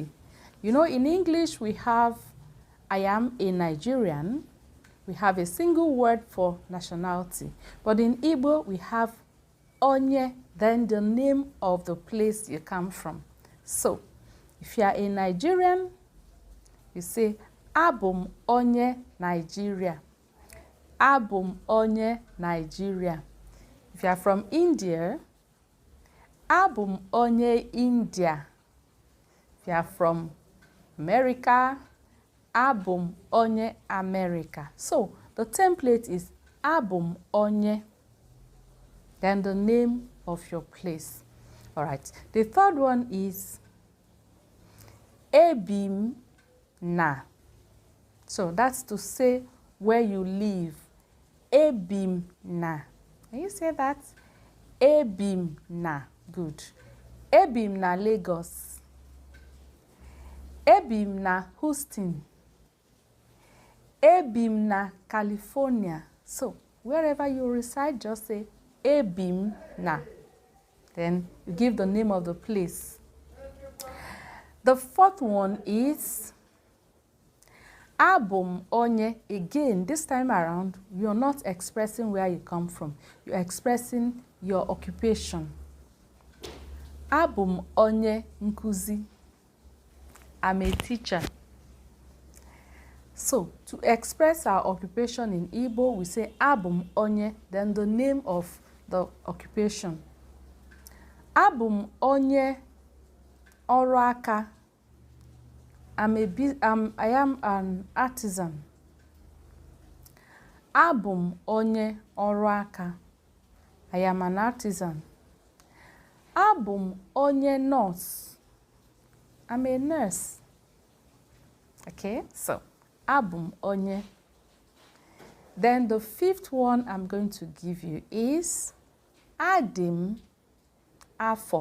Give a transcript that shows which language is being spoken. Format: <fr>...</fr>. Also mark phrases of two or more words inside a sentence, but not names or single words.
<en>You know, in English we have I am a Nigerian. We have a single word for nationality. But in Igbo, we have onye, then the name of the place you come from. So, if you are a Nigerian, you say,</en> <ig>Abum onye Nigeria. Abum onye Nigeria.</ig> <en>If you are from India,</en> <ig>Abum onye India.</ig> <en>If you are from America,</en> <ig>Abum onye America.</ig> <en>So the template is</en> <ig>Abum onye,</ig> <en>then the name of your place. All right. The third one is</en> <ig>Ebim na.</ig> <en>So that's to say where you live.</en> <ig>Ebim na.</ig> <en>Can you say that?</en> <ig>Ebim na. Good. Ebim na Lagos. Ebim na Houston. Ebim na California.</ig> <en>So wherever you reside, just say</en> <ig>Ebim na.</ig> <en>Then you give the name of the place. The fourth one is</en> <ig>Abum onye.</ig> <en>Again, this time around, you're not expressing where you come from. You're expressing your occupation.</en> <ig>Abum onye nkuzi.</ig> <en>I'm a teacher. So, to express our occupation in Igbo, we say</en> <ig>Abum onye,</ig> <en>then the name of the occupation.</en> <ig>Abum onye ọrụ aka.</ig> <en>I am an artisan.</en> <ig>Abum onye ọrụ aka.</ig> <en>I am an artisan.</en> <ig>Abum onye nurse.</ig> <en>I'm a nurse. Okay, so</en> <ig>Abum onye.</ig> <en>Then the fifth one I'm going to give you is</en> <ig>Adim afo.</ig>